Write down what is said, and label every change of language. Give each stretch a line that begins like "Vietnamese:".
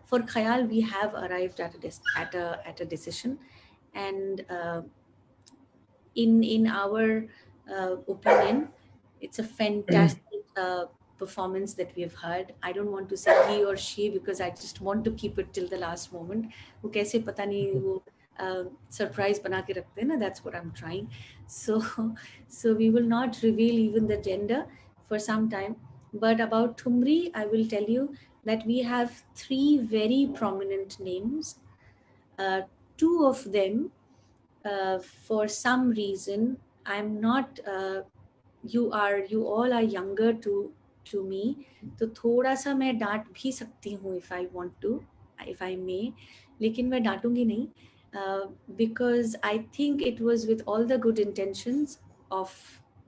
English: For Khayal, we have arrived at a decision, and in our opinion, it's a fantastic performance that we have heard. I don't want to say he or she because I just want to keep it till the last moment.
Hindi: वो कैसे पता नहीं वो surprise बना के रखते हैं ना.
English: That's what I'm trying. So so we will not reveal even the gender for some time. But about Thumri, I will tell you that we have three very prominent names. Uh, Two of them for some reason I'm not you all are younger to me,
Hindi: तो थोड़ा सा मैं डांट भी सकती हूँ
English: if I may,
Hindi: लेकिन मैं डांटूंगी नहीं
English: because I think it was with all the good intentions of